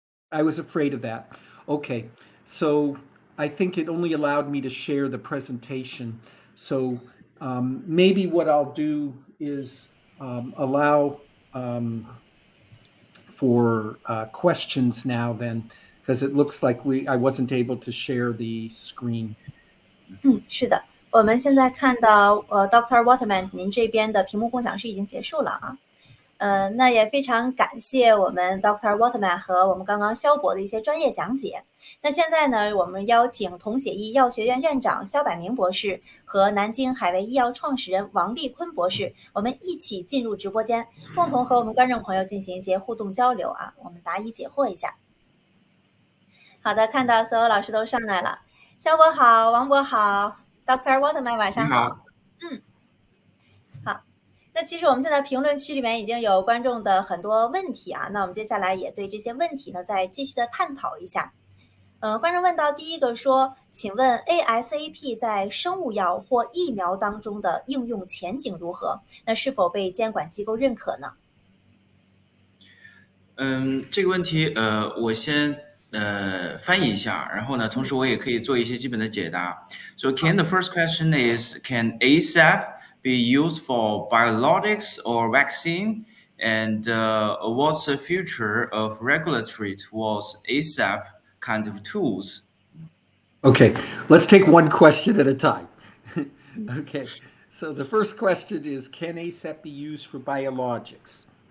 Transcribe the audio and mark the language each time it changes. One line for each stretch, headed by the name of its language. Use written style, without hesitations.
English: I was afraid of that. Okay. So I think it only allowed me to share the presentation. So maybe what I'll do is allow for questions now then, because it looks like I wasn't able to share the screen.
Chinese: 是的，我们现在看到Dr. Waterman 您这边的屏幕共享是已经结束了啊。那也非常感谢我们 Dr. Waterman 和我们刚刚肖博的一些专业讲解。那现在呢，我们邀请同协医药学院院长肖百明博士和南京海卫医药创始人王立坤博士，我们一起进入直播间，共同和我们观众朋友进行一些互动交流啊，我们答疑解惑一下。好的，看到所有老师都上来了，肖博好，王博好 ，Dr. Waterman 晚上好。好。那其实我们现在评论区里面已经有观众的很多问题啊，那我们接下来也对这些问题呢再继续的探讨一下。观众问到第一个说，请问 ASAP 在生物药或疫苗当中的应用前景如何？那是否被监管机构认可呢？这个问题我先翻译一下，然后呢，同时我也可以做一些基本的解答。
English: So the first question is, can ASAP be used for biologics or vaccine? And what's the future of regulatory towards ASAP kind of tools? Okay, let's take one question at a time. Okay, so the first question is, can ASAP be used for biologics?